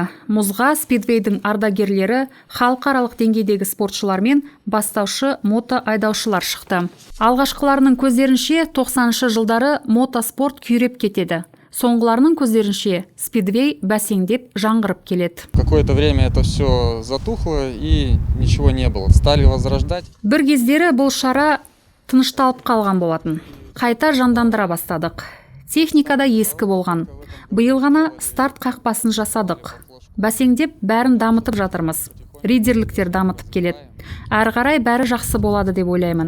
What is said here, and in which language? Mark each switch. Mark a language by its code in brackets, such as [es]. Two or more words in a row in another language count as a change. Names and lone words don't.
[kk] Мұзға спидвейдің ардагерлері, халықаралық деңгейдегі спортшылармен бастаушы мото айдаушылар шықты. Алғашқыларының көздерінше 90-шы жылдары мотоспорт күйреп кетеді. Соңғыларының көздерінше спидвей бәсеңдеп жаңғырып келеді. [ru] Какое-то время это все затухло и ничего не было. Стали возрождать. [kk] Бір кездері бұл шара тынышталып қалған болатын. Қайта жандандыра бастадық. Техникада ескі болған. Биыл ғана старт қақпасын жасадық. Бәсеңдеп бәрін дамытып жатырмыз. Риддерліктер дамытып келеді. Әрі қарай бәрі жақсы болады деп ойлаймын.